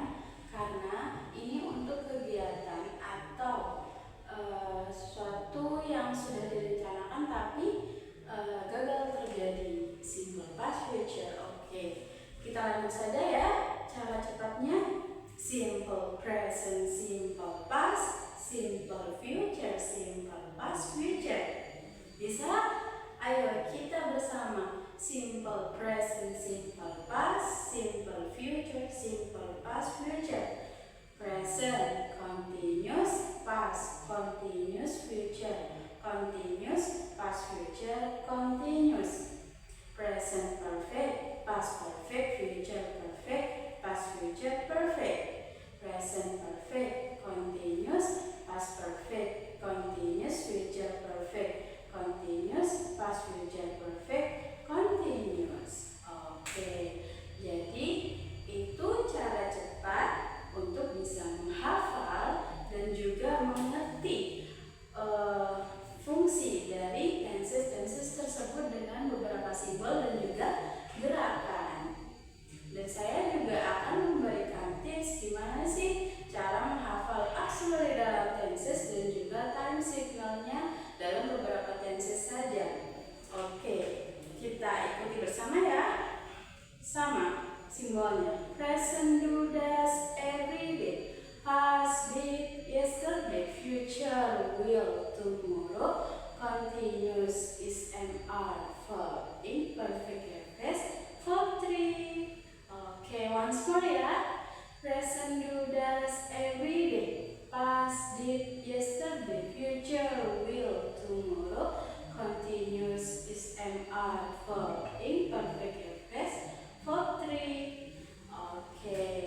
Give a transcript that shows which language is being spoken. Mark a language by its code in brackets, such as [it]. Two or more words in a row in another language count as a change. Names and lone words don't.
[id] Karena ini untuk kegiatan atau suatu yang sudah direncanakan tapi gagal terjadi. [en] Simple past future. [id] Oke. Kita lanjut saja ya. Cara cepatnya [en] simple present, simple past, simple future, simple past future. [id] Bisa? Ayo kita bersama. [en] Simple present, simple past, simple future, simple past future. Present, continuous, past, continuous, future, continuous, past, future, continuous. Present perfect, past perfect, future perfect, past future perfect. Present perfect, continuous, past perfect, continuous, future perfect, continuous, past, future perfect, continuous. [id] Oke, jadi itu cara cepat untuk bisa menghafal dan juga mengerti fungsi dari tenses tersebut dengan beberapa simbol dan juga gerakan. Dan saya juga akan memberikan tips gimana sih cara menghafal auxiliary dalam tenses dan juga time signalnya dalam beberapa tenses saja. Oke, kita ikuti bersama ya. Sama simbolnya. [en] Present, do, does, every day. Past, did, yesterday. Future, will, tomorrow. Continuous is an are, verb, imperfect past, verb 3. [id] Oke, [en] once more [id] ya. [en] Present, do, does, every day. Past, did, yesterday. Future, will, tomorrow. Continuous is an are, verb, imperfect past, verb 3. [id] Oke.